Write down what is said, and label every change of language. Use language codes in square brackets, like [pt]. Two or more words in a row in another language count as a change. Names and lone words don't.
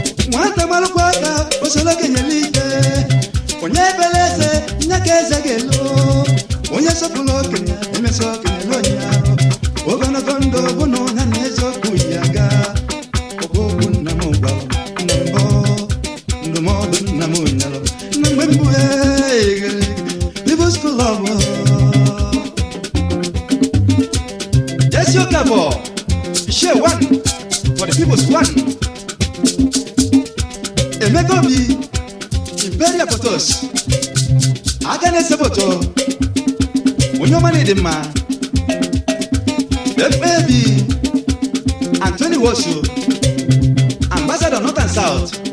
[ig] Nwata gbalụkwa aka, o soro okenye n'ike. Onye ebele eze, nye ka eze ga-elo. Onye sọpụrụ okenye, emesi okenye n'onye ahụ. Ogologo ndụ bụ na ụnya na eze okwu ya ga. Ọ bụ okwu nna m gwara m na mbụ. Ndụmọdụ nna m nyere m. Na mgbe mbụ, ee, [en] People's Club. Jesse Okafor, share one for the people's one. Emeka Obi, Imperial Photos. [ig] Aka na-ese foto. Onye ọma na-ede mma. [en] F A B, Anthony Wosu, Ambassador North and South.